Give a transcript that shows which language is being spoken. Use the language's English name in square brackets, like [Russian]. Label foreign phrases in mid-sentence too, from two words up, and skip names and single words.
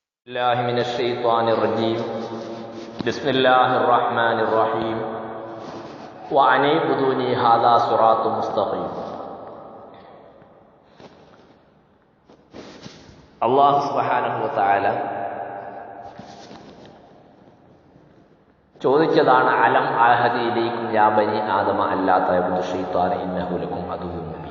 [Arabic] الله من الشيطان الرجيم بسم الله الرحمن الرحيم وأن اعبدوني هذا صراط مستقيم. الله سبحانه وتعالى ചോദിച്ചതാണ് ألم أعهد إليكم يا بني آدم ألا تعبدوا الشيطان إنه لكم عدو مبين.